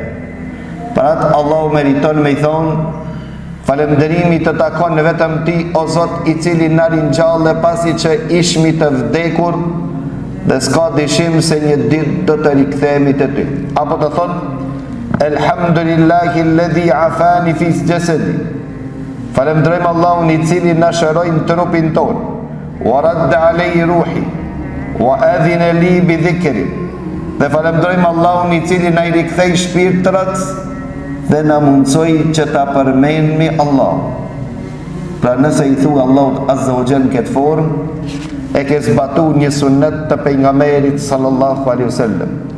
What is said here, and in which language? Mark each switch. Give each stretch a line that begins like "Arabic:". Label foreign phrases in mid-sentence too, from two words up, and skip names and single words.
Albanian: Pra atë Allahu meriton me i thonë: falënderimi të takon vetëm ti, o Zot, i cili na ringjalle pasi që ishmi të vdekur dhe s'ka dyshim se një ditë do të rikthehemi te ty. Apo të thot:
Arabic: الحمد لله الذي عافاني في جسدي.
Albanian: Falënderojmë Allahun i cili na shëroi në trupin ton.
Arabic: ورد علي روحي وأذن لي بذكري.
Albanian: Dhe falënderojmë Allahun i cili na i rikthei shpirtrat dhe na mundsoi që ta përmendmi Allah. Pra nëse i thua Allahut
Arabic: عز وجل
Albanian: në këtë formë, e ke zbatuar një sunet të pejgamberit
Arabic: صلى الله عليه وسلم.